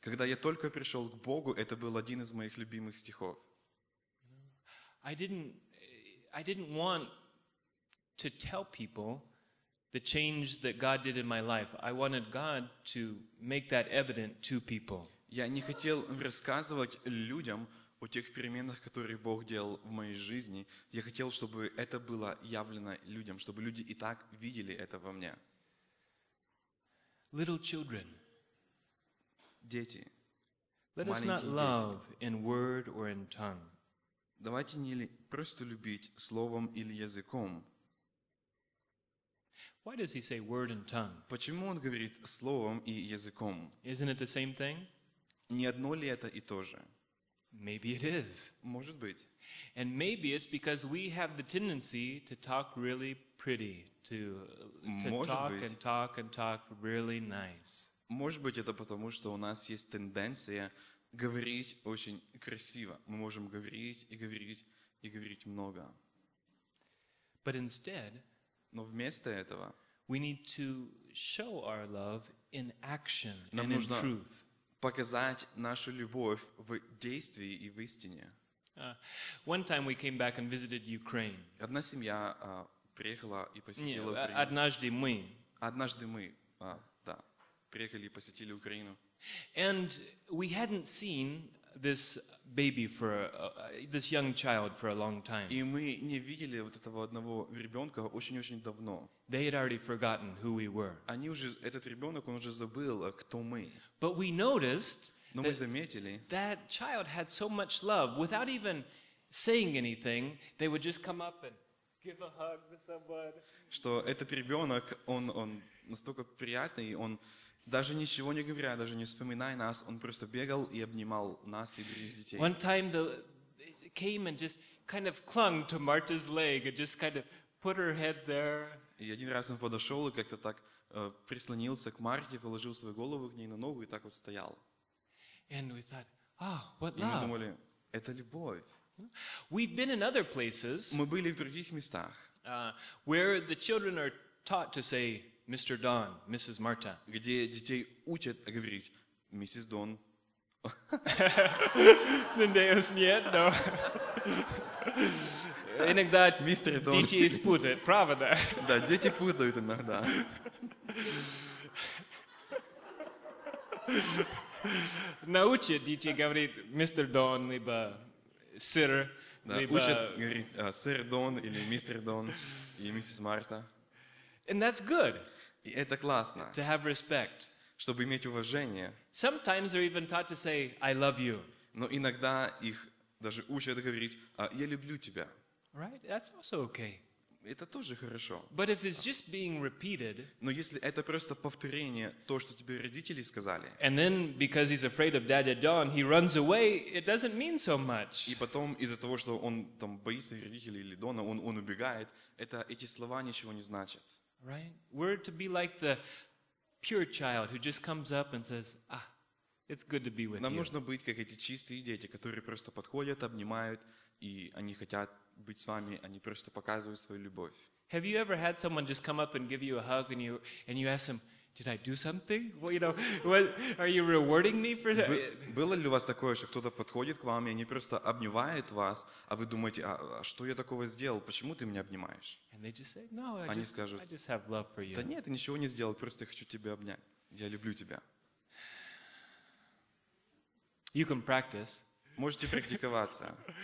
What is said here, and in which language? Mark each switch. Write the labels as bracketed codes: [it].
[ru] Когда я только пришел к Богу, это был один из моих любимых стихов. [en] I didn't want to tell people the change that God did in my life. I wanted God to make that evident to people. [ru] Я не хотел рассказывать людям о тех переменах, которые Бог делал в моей жизни. Я хотел, чтобы это было явлено людям, чтобы люди и так видели это во мне. [en] Little children. [ru] Дети. [en] Let us not love in word or in tongue. [ru] Давайте не просто любить словом или языком. [en] Why does he say word and tongue? [ru] Почему он говорит словом и языком? [en] Isn't it the same thing? [ru] Не одно ли это и то же? [en] Maybe it is. [ru] Может быть. [en] And maybe it's because we have the tendency to talk really pretty, to talk really nice. [ru] Может быть это потому, что у нас есть тенденция говорить очень красиво. Мы можем говорить и говорить и говорить много. [en] But instead, [ru] но вместо этого [en] we need to show our love in action and [ru] нам нужно [en] in truth. [ru] Показать нашу любовь в действии и в истине. [en] One time we came back and visited Ukraine. [ru] Одна семья приехала и посетила Украину. Однажды мы приехали и посетили Украину. [en] And we hadn't seen this baby for this young child for a long time. [ru] И мы не видели вот этого одного ребёнка очень-очень давно. [en] They had already forgotten who we were. [ru] Они уже этот ребёнок, он уже забыл, кто мы. [en] But we noticed that child had so much love. Without even saying anything, they would just come up and give a hug to someone. [ru] Что этот ребёнок, он настолько приятный, он даже ничего не говоря, даже не вспоминая нас, он просто бегал и обнимал нас и других детей. [en] One time they came and just kind of clung to Marta's leg and just kind of put her head there. [ru] И один раз он подошёл и как-то так прислонился к Марте, положил свою голову к ней на ногу и так вот стоял. [en] And we thought, "Ah, what love." [ru] И мы думали, это любовь. [en] We've been in other places. [ru] Мы были в других местах. [en] Where the children are taught to say Mr. Don, Mrs. Marta. [ru] Где детей учат говорить миссис Дон. Надеюсь, нет, но иногда мистер Дон. Дети путают, правда? Да, дети путают иногда. Научат детей говорить мистер Дон либо сэр. Да, учат говорить сэр Дон или мистер Дон и миссис Марта. [en] And that's good. [ru] И это классно. [en] To have respect. [ru] Чтобы иметь уважение. [en] Sometimes they're even taught to say I love you. [ru] Но иногда их даже учат говорить я люблю тебя. [en] Right? That's also okay. [ru] Это тоже хорошо. [en] But if it's just being repeated. [ru] Но если это просто повторение то, что тебе родители сказали. [en] And then because he's afraid of Daddy Don, he runs away, it doesn't mean so much. [ru] И потом из-за того, что он там боится родителей или Дона, он убегает, эти слова ничего не значат. [en] Right? We're to be like the pure child who just comes up and says, "Ah, it's good to be with you." [ru] Нам нужно быть как эти чистые дети, которые просто подходят, обнимают, и они хотят быть с вами, они просто показывают свою любовь. [en] Have you ever had someone just come up and give you a hug and you ask them, "Did I do something? Well, you know, what are you rewarding me for that?" [ru] Было ли у вас такое, что кто-то подходит к вам и они просто обнимают вас, а вы думаете, а что я такого сделал? Почему ты меня обнимаешь? [en] And they just say, "No, I just have love for you." [ru] Да нет, я ничего не сделал, просто я хочу тебя обнять. Я люблю тебя. [en] You can practice. [ru] Можете практиковаться.